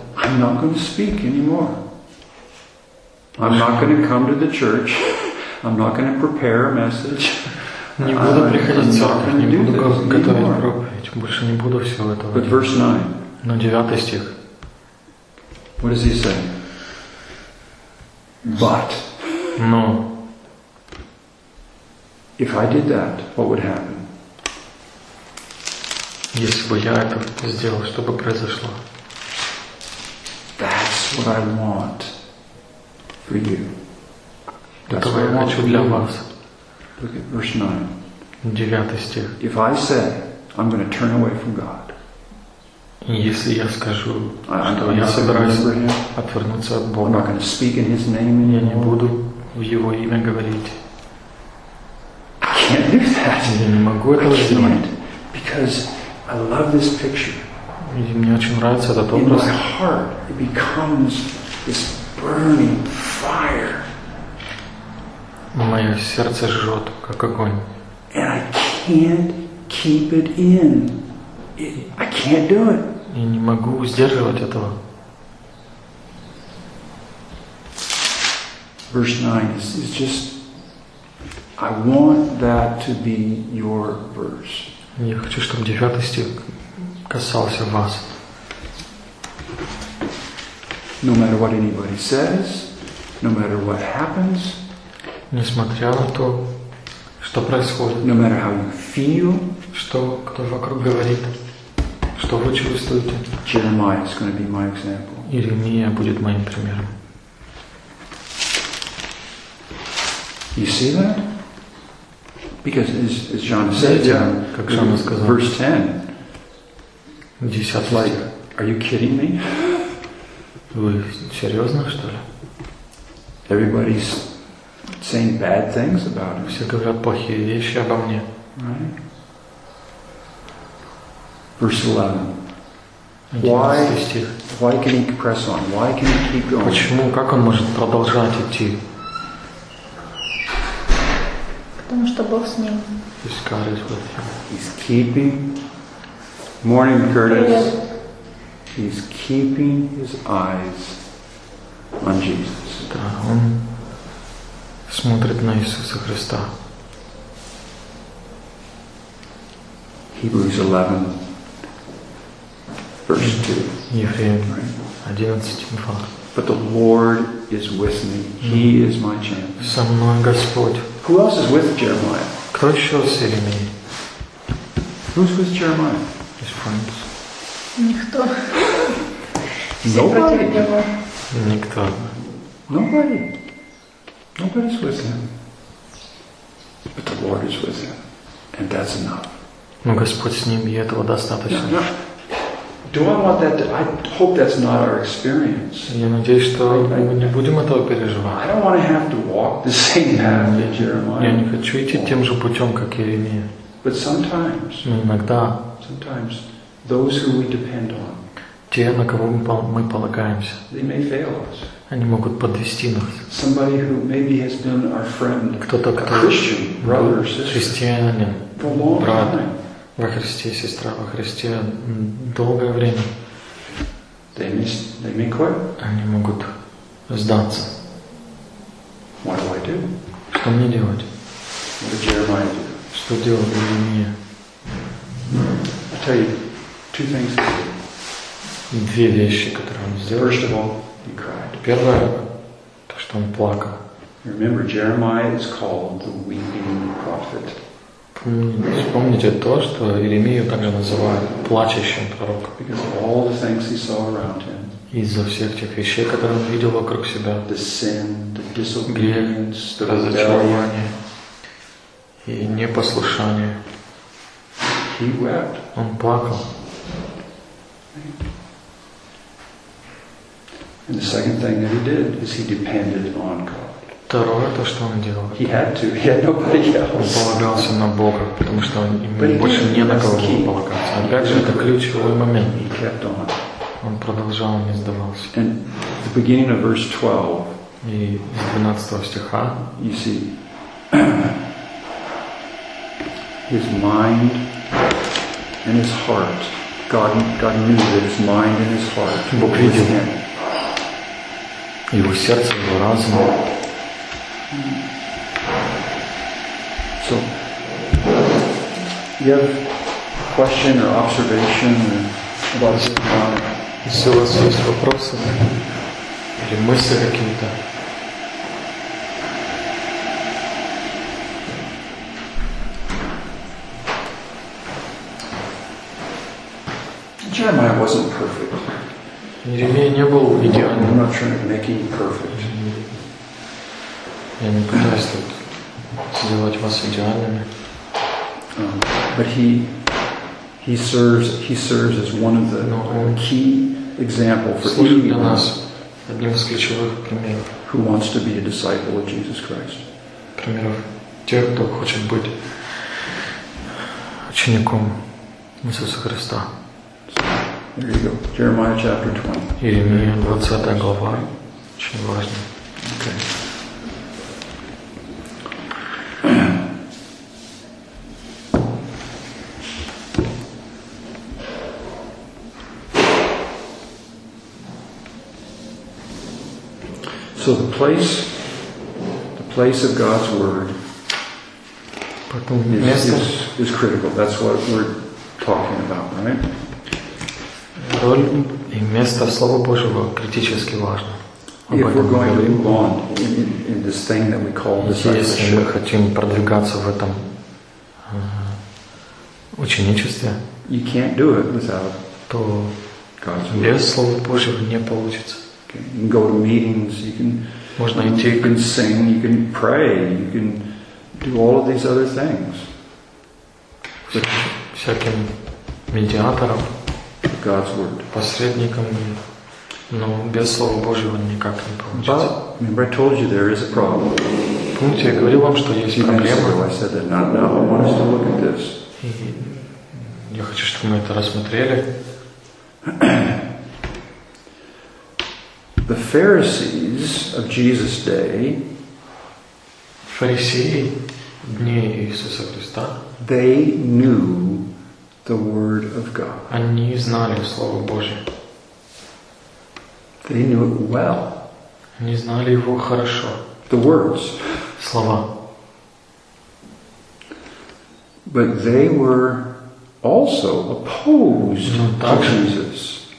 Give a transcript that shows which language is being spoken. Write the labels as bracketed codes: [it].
[en] I'm not going to speak anymore. I'm not going to come to the church. I'm not going to prepare a message. [ru] Не буду приходить в церковь, не буду готовить проповедь. Больше не буду всего этого. [en] But verse 9. [ru] Но 9 стих. [en] What does he say? But. [ru] Но. [en] If I did that, what would happen? [ru] Если бы я это сделал, что бы произошло? [en] That's what I want for you. [ru] Этого я хочу для вас. [en] Look at verse 9. [ru] 9 стих. [en] If I say, I'm going to turn away from God. [ru] Если я скажу, что я собираюсь отвернуться от Бога. [en] I'm not going to speak in His name anymore. [ru] Я не буду в Его имя говорить. [en] I can't do that. [ru] Я не могу этого сделать. [en] Because I love this picture. [ru] Мне очень нравится этот образ. [en] In my heart, it becomes this burning fire. [ru] Мое сердце жжет, как огонь. [en] And I can't keep it in. I can't do it. [ru] Я не могу сдерживать этого. [en] Verse 9 is just. I want that to be your verse. [ru] Я хочу, чтобы 9 стих касался вас. [en] No matter what anybody says, no matter what happens, [ru] несмотря на то, что происходит, [en] no matter how you feel, [ru] что кто вокруг говорит, что вы чувствуете, [en] Jeremiah is going to be my example. [ru] Иеремия будет моим примером. [en] You see that? Because as John said, yeah, in verse 10, it's like, are you kidding me? [ru] Вы серьезно, что ли? [en] Everybody's saying bad things about him. [ru] Все говорят плохие вещи обо мне. [en] Verse 11. Why can he press on? Why can he keep going? [ru] Почему, как он может продолжать идти? Потому что Бог с ним. [en] He's God is with him. He's keeping. Morning, Curtis. [ru] Привет. [en] He's keeping his eyes on Jesus. [ru] Да, он смотрит на Иисуса Христа. [en] Hebrews 11, verse 2. [ru] Евреям 11:2. [en] But the Lord is with me. He is my champion. [ru] Со мной Господь. [en] Who else is with Jeremiah? [ru] Кто еще с Иеремией? [en] Who's with Jeremiah? His friends. [ru] Никто. [en] Nobody. [ru] Никто. [en] Nobody. Nobody's with him. But the Lord is with him. And that's enough. [ru] Но Господь с ним, и этого достаточно. [en] No. Do I want that? I hope that's not our experience. [ru] Я надеюсь, что мы не будем этого переживать. [en] I don't want to have to walk the same path that Jeremiah. [ru] Я не хочу идти тем же путем, как Иеремия. [en] But sometimes. [ru] Иногда. [en] Sometimes those who we depend on. [ru] Те, на кого мы полагаемся. [en] They may fail us. [ru] Они могут подвести нас. [en] Somebody who maybe has been our friend. [ru] Кто-то, кто [en] Christian, brother, sister. [ru] Христианин. [en] For a long [ru] брат. [en] Time. [ru] Во Христе, сестра, во Христе долгое время. [en] They may quit. [ru] Они могут сдаться. [en] What do I do? [ru] Что мне делать? [en] What did Jeremiah do? [ru] Что делал Иеремия? [en] I tell you two things. [ru] Две вещи, которые он сделал. [en] First of all, he cried. [ru] Первое, то, что он плакал. [en] Remember, Jeremiah is called the weeping prophet. [ru] Вспомните то, что Иеремию также называют плачущим пророком. [en] Because of all the things he saw around him. [ru] Из-за всех тех вещей, которые он видел вокруг себя. [en] The sin, the disobedience, the [ru] разочарование и непослушание. [en] He wept. [ru] Он плакал. [en] And the second thing that he did is he depended on God. [ru] Второе, то, что он делал. [en] He had to. He had nobody else. [ru] Он полагался на Бога, потому что ему больше не на кого было полагаться. Опять же, это ключевой момент. [en] He kept on. [ru] Он продолжал, не сдавался. [en] And the beginning of verse 12. [ru] И с 12 стиха. [en] You see, his mind and his heart. God knew that his mind and his heart. [ru] Бог видел. Его сердце, его разум. [en] So, you have a question or observation about Jeremiah? [ru] Если у вас есть вопросы или мысли какие-то? [en] Jeremiah wasn't perfect. [ru] Иеремия не был идеальным. [en] I'm not trying to make him perfect. [ru] Я не пытаюсь тут сделать вас идеальными. [en] But he serves as one of the key example for anyone [ru] одним из ключевых примеров. [en] Who wants to be a disciple of Jesus Christ? [ru] Примеров тех, кто хочет быть учеником Иисуса Христа. [en] There you go. Jeremiah chapter 20. [ru] Иеремия 20 глава. Очень важно. [en] Okay. So the place of God's word is critical. That's what we're talking about, right? [ru] Роль и место Слова Божьего критически важно. Если мы хотим продвигаться в этом ученичестве, [en] you can't do it without [ru] то без Слова Божьего не получится. [en] You can go to meetings, you can sing, you can pray, you can do all of these other things. [ru] Всяким медиатором, [en] God's word. [ru] Посредником, но без Слова Божьего никак не получится. [en] But, remember, I told you there is a problem. [ru] Помните, я говорил вам, что есть проблема. [en] I said that not now. I want us to look at this. [ru] Я хочу, чтобы мы это рассмотрели. [en] The Pharisees of Jesus' day. [ru] Фарисеи дней Иисуса Христа. [en] They knew the word of God. [ru] Они знали Слово Божие. [en] They knew it well. [ru] Они знали его хорошо. [en] The words. [ru] Слова. [en] But they were also opposed to Jesus.